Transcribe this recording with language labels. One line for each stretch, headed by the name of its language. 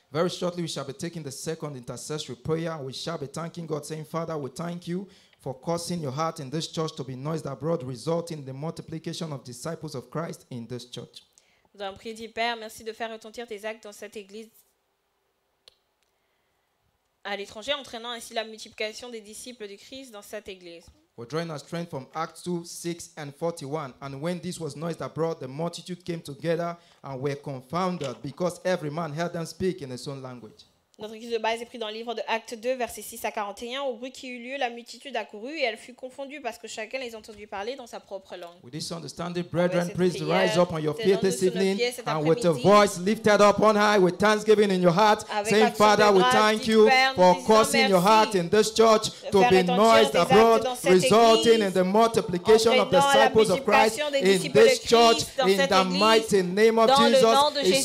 English: Very shortly, we shall be taking the second intercessory prayer. We shall be thanking God, saying, Father, we thank you for causing your heart in this church to be noised abroad, resulting in the multiplication of disciples of Christ in this church.
French: Nous allons prier, dit Père, merci de faire retentir tes actes dans cette église à l'étranger, entraînant ainsi la multiplication des disciples du Christ dans cette église.
English: We're drawing our strength from Acts 2, 6 and 41. And when this was noised abroad, the multitude came together and were confounded because every man heard them speak in his own language.
French: Notre étude de base est prise dans le livre de Actes 2, versets 6 à 41. Au bruit qui eut lieu, la multitude accourut et elle fut confondue parce que chacun les entendit parler dans sa propre langue.
English: With this understanding, brethren, please rise up on your feet this evening and with a voice lifted up on high with thanksgiving in your heart, saying, Father, we thank you for causing your heart in this church to be noised abroad, resulting in the multiplication of the disciples of Christ in this church, in the mighty name of Jesus.